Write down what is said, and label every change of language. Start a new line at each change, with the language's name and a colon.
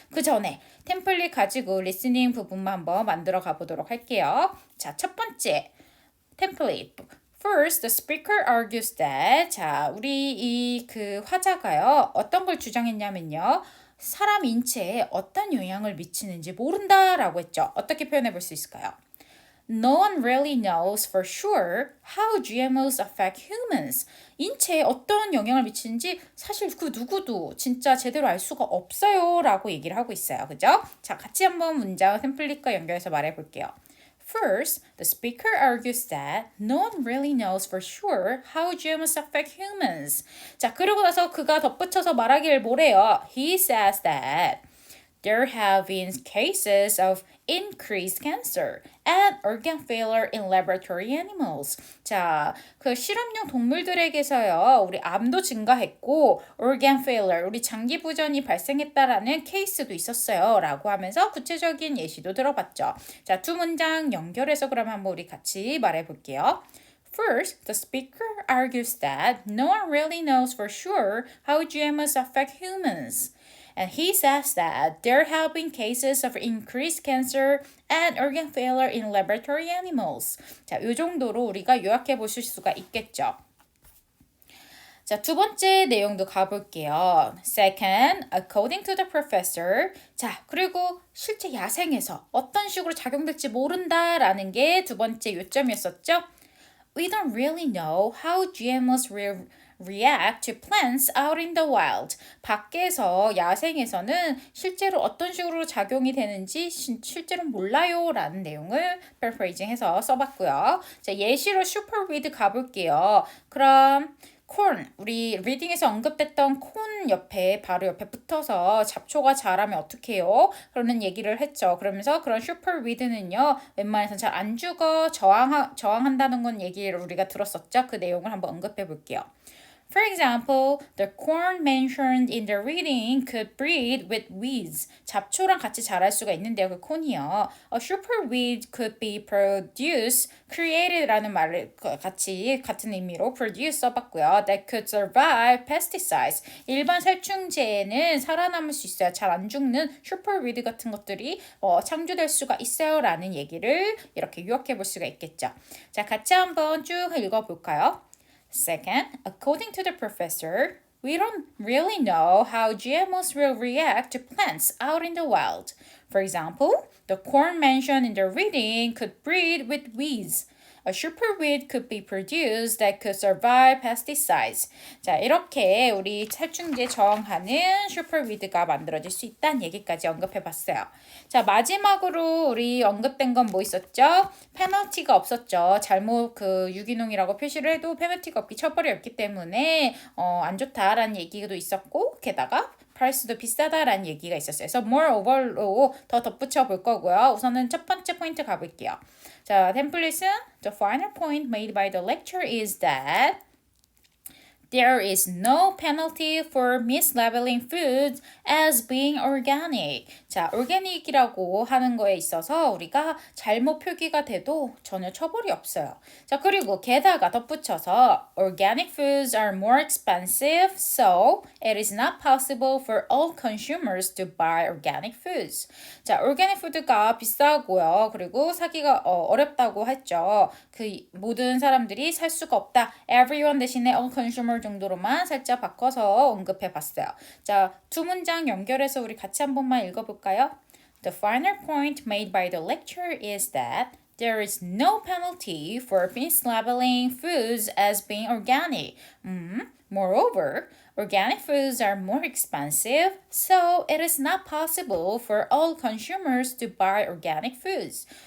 Korean: 그 전에 템플릿 가지고 리스닝 부분만 한번 만들어 가보도록 할게요. 자, 첫 번째 템플릿.
English: First, the speaker argues that
Korean: 자, 우리 이 그 화자가요. 어떤 걸 주장했냐면요. 사람 인체에 어떤 영향을 미치는지 모른다라고 했죠. 어떻게 표현해 볼 수 있을까요?
English: No one really knows for sure how GMOs affect humans.
Korean: 인체에 어떤 영향을 미치는지 사실 그 누구도 진짜 제대로 알 수가 없어요 라고 얘기를 하고 있어요. 그죠? 자, 같이 한번 문장 템플릿과 연결해서 말해 볼게요.
English: First, the speaker argues that no one really knows for sure how GMOs affect humans.
Korean: 자, 그러고 나서 그가 덧붙여서 말하기를 뭐래요?
English: He says that there have been cases of increased cancer and organ failure in laboratory animals.
Korean: 자, 그 실험용 동물들에게서요, 우리 암도 증가했고, organ failure, 우리 장기 부전이 발생했다라는 케이스도 있었어요. 라고 하면서 구체적인 예시도 들어봤죠. 자, 두 문장 연결해서 그러면 한번 우리 같이 말해 볼게요.
English: First, the speaker argues that no one really knows for sure how GMOs affect humans. And he says that there have been cases of increased cancer and organ failure in laboratory animals.
Korean: 자, 이 정도로 우리가 요약해 보실 수가 있겠죠. 자, 두 번째 내용도 가볼게요.
English: Second, according to the professor.
Korean: 자, 그리고 실제 야생에서 어떤 식으로 작용될지 모른다라는 게 두 번째 요점이었었죠.
English: We don't really know how GMOs will react to plants out in the wild.
Korean: 밖에서 야생에서는 실제로 어떤 식으로 작용이 되는지 실제로 몰라요 라는 내용을 paraphrasing해서 써봤고요. 자, 예시로 superweed 가볼게요. 그럼 콘, 우리 리딩에서 언급됐던 콘 옆에 바로 옆에 붙어서 잡초가 자라면 어떡해요? 그러는 얘기를 했죠. 그러면서 그런 슈퍼위드는요. 웬만해서는 잘 안 죽어 저항한다는 건 얘기를 우리가 들었었죠. 그 내용을 한번 언급해 볼게요.
English: For example, the corn mentioned in the reading could breed with weeds.
Korean: 잡초랑 같이 자랄 수가 있는데요. 그 콘이요.
English: A superweed could be produced, created
Korean: 라는 말을 같은 의미로 produce 써봤고요.
English: That could survive pesticides.
Korean: 일반 살충제에는 살아남을 수 있어요. 잘 안 죽는 superweed 같은 것들이 창조될 수가 있어요라는 얘기를 이렇게 유학해 볼 수가 있겠죠. 자, 같이 한번 쭉 읽어볼까요?
English: Second, according to the professor, we don't really know how GMOs will react to plants out in the wild. For example, the corn mentioned in the reading could breed with weeds. A superweed could be produced that could survive pesticides.
Korean: 자, 이렇게 우리 살충제 저항하는 슈퍼위드가 만들어질 수 있다는 얘기까지 언급해봤어요. 자, 마지막으로 우리 언급된 건 뭐 있었죠? 페널티가 없었죠. 잘못 그 유기농이라고 표시를 해도 페널티가 없기 처벌이 없기 때문에 안 좋다라는 얘기도 있었고 게다가 프라이스도 비싸다라는 얘기가 있었어요. 그래서 moreover로 더 덧붙여 볼 거고요. 우선은 첫 번째 포인트 가볼게요. 자, 템플릿은
English: the final point made by the lecture is that there is no penalty for mislabeling foods as being organic.
Korean: 자, organic이라고 하는 거에 있어서 우리가 잘못 표기가 돼도 전혀 처벌이 없어요. 자, 그리고 게다가 덧붙여서
English: organic foods are more expensive, so it is not possible for all consumers to buy organic foods.
Korean: 자, organic food가 비싸고요. 그리고 사기가 어렵다고 했죠. 그 모든 사람들이 살 수가 없다. Everyone 대신에 all consumer 정도로만 살짝 바꿔서 언급해 봤어요. 자, 두 문장 연결해서 우리 같이 한 번만 읽어볼까요?
English: The final point made by the lecture is that there is no penalty for mislabeling foods as being organic. Moreover, organic foods are more expensive, so it is not possible for all consumers to buy organic foods.